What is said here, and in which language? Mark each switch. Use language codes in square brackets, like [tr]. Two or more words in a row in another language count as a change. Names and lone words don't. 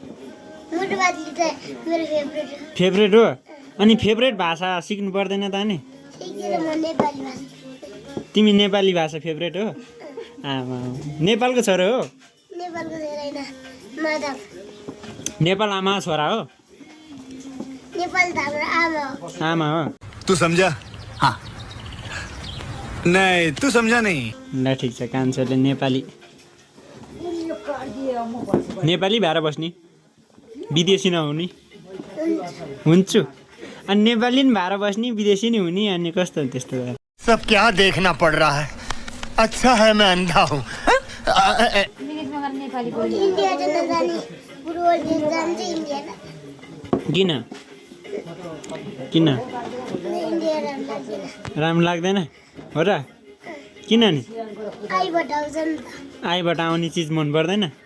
[ne] फेभरेट हो अनि फेभरेट भाषा सिक्नु पर्दैन त नि तिमी नेपाली भाषा फेभरेट हो आमा नेपालको छोरो हो नेपाल आमा छोरा हो आमा हो [hi] तू समझा हाँ नहीं तू समझा नहीं [ne] ल ठिक छ कान्छोले नेपाली भएर बस्ने विदेशी नहुने हुन्छु अनि नेपाली नि भएर बस्ने विदेशी नि हुने अनि कस्तो त्यस्तो [hi] सब क्या देखना पड़ रहा है अच्छा है मैं अंधा हूँ [ne] किन किन राम्रो लाग्दैन हो र किन नि आईबाट आउने चिज मन पर्दैन